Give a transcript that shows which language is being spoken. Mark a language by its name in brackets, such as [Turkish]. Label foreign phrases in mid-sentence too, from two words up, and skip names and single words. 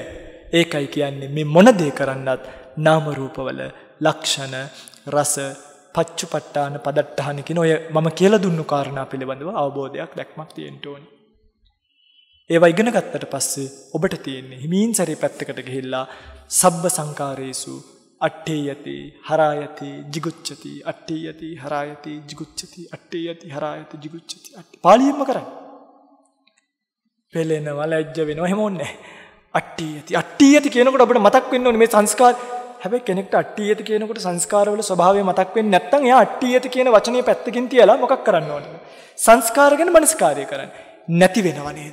[Sinhala] ඒකයි කියන්නේ මේ මොන දේ කරන්නත් නාම රූපවල ලක්ෂණ රස පච්චුපට්ඨාන පදට්ඨාන කියන ඔය මම කියලා දුන්නු කාරණා පිළිබඳව අවබෝධයක් දැක්මක් තියෙන්න ඕනේ. ඒවා ඉගෙන ගත්තට පස්සේ ඔබට තියෙන්නේ හිමින් සැරේ පැත්තකට ගිහිල්ලා [Pali] සබ්බ සංකාරේසු අට්ඨේයති හරායති jigucchati අට්ඨේයති හරායති jigucchati [Sinhala] අට්ඨේයති හරායති jigucchati පාලියෙන්ම කරන්නේ. පෙලෙනවා ලැජ්ජ වෙනවා එහෙම ඕනේ. අට්ඨේයති කියනකොට අපිට මතක් වෙන්න ඕනේ මේ සංස්කාර. හැබැයි කෙනෙක්ට අට්ඨේයති කියනකොට සංස්කාරවල ස්වභාවය මතක් වෙන්නේ නැත්නම් එයා අට්ඨේයති කියන වචනේ පැත්තකින් තියලා මොකක් කරන්න ඕනද? සංස්කාර ගැන මනස්කාරය කරන්න. නැති වෙනව නේද?